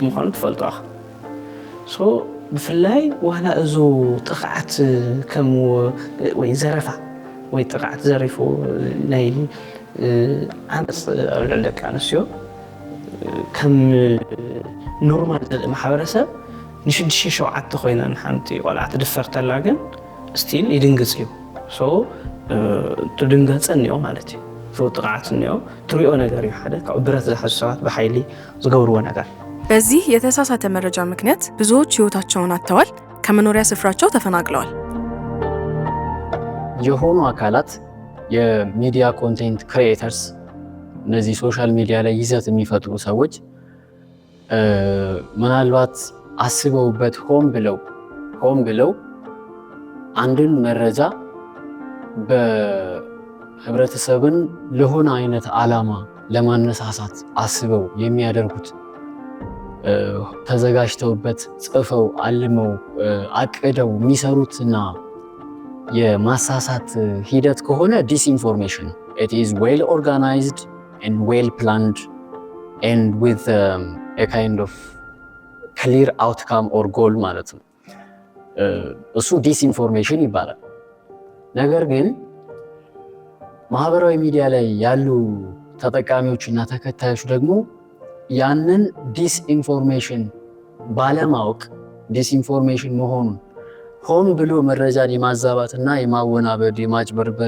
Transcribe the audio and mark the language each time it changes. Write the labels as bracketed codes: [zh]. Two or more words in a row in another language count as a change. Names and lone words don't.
[ti] ምዃኑ ትፈልጡ ኢኻ ሶ ብፍላይ ዋላ እዙ ጥቃት ከም ወይ ዘረፋ ወይ ጥቃት ዘሪፉ ናይ ኣንስ ደቂ ኣንስትዮ ከም ኖርማል ማሕበረሰብ ንሽድሽ ሸውዓተ ኮይነን ሓንቲ ቆልዓ ትድፈርተላ ግን ስቲል ይድንግጽ እዩ ሶ ትድንገጽን እዩ ማለት እዩ ሶ ጥቃትን እዩ ትሪኦ ነገር እዩ ሓደ ካብ ብረት ዝሓዙ ሰባት በኃይሊ ዝገብርዎ ነገር [am] በዚህ የተሳሳተ መረጃ ምክንያት ብዙዎች ህይወታቸውን አጥተዋል፣ ከመኖሪያ ስፍራቸው ተፈናቅለዋል። የሆኑ አካላት የሚዲያ [en] content creators [am] እነዚህ [en] social media [am] ላይ ይዘት የሚፈጥሩ ሰዎች ምናልባት አስበውበት ሆም ብለው አንድን መረጃ በህብረተሰብን ለሆነ አይነት ዓላማ ለማነሳሳት አስበው የሚያደርጉት ተዘጋጅተውበት ጽፈው አልመው አቅደው የሚሰሩትና የማሳሳት ሂደት ከሆነ ዲስኢንፎርሜሽን [en] it is well organized and well planned and with a kind of clear outcome or [am] goal ማለት ነው እሱ ዲስኢንፎርሜሽን ይባላል። ነገር ግን ማህበራዊ ሚዲያ ላይ ያሉ ተጠቃሚዎችና ተከታዮች ደግሞ ያንን ዲስኢንፎርሜሽን ባለማወቅ ዲስኢንፎርሜሽን መሆኑን ሆን ብሎ መረጃን የማዛባትና የማወናበድ የማጭበርበር